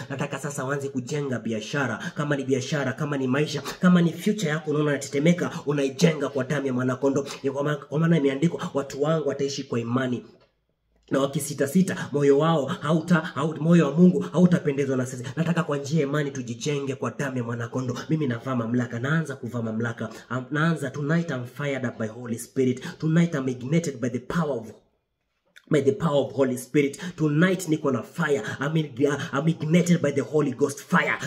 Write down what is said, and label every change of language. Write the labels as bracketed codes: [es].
[sw] Nataka sasa uanze kujenga biashara. Kama ni biashara, kama ni maisha, kama ni future yako unaona inatetemeka, unaijenga kwa damu ya mwanakondoo. Kwa maana imeandikwa watu wangu wataishi kwa imani. Na wakisita moyo wao moyo wa Mungu hautapendezwa na sisi. Nataka kwa njia ya imani tujijenge kwa damu ya mwanakondoo. Mimi navaa mamlaka, naanza kuvaa mamlaka. [en] Tonight I'm fired up by Holy Spirit. Tonight I'm ignited by the power of Holy Spirit. Tonight [sw] niko na [en] fire. I'm ignited by the Holy Ghost fire.